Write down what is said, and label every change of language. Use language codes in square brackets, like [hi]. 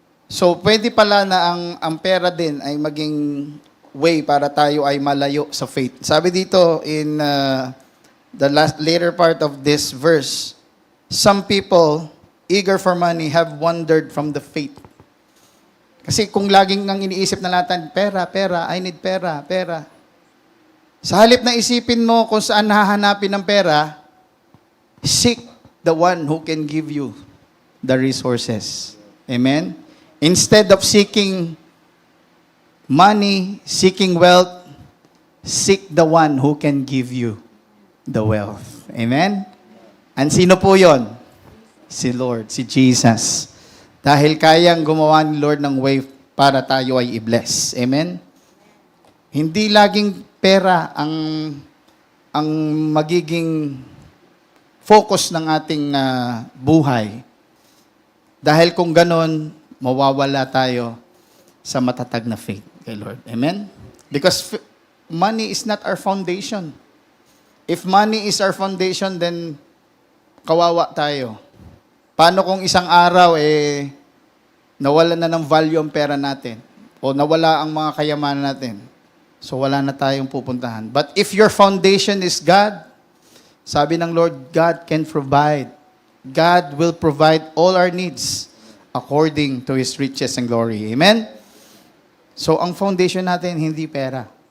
[tl] So, pwede pala na ang pera din ay maging way para tayo ay malayo sa faith. Sabi dito [en] in the later part of this verse, some people, eager for money, have wandered from the faith. [tl] Kasi kung laging nang iniisip na natin, pera, [en] I need [tl] pera. Sa halip na isipin mo kung saan hahanapin ng pera, [en] seek the one who can give you the resources. [tl] Amen? [en] Instead of seeking money, seeking wealth, seek the one who can give you the wealth. [tl] Amen? And sino po yon? Si Lord, si Jesus. Dahil kayang gumawa ni Lord ng way para tayo ay i-bless. Amen? Hindi laging pera ang magiging focus ng ating buhay. Dahil kung ganon, mawawala tayo sa matatag na faith kay Lord. Amen? [en] Because money is not our foundation. If money is our foundation, then [tl] kawawa tayo. Paano kung isang araw, nawala na ng value ang pera natin? O nawala ang mga kayamanan natin? So wala na tayong pupuntahan. [en] But if your foundation is God, [tl] sabi ng Lord, [en] God can provide. God will provide all our needs according to His riches and glory. Amen? [tl] So ang foundation natin, hindi pera.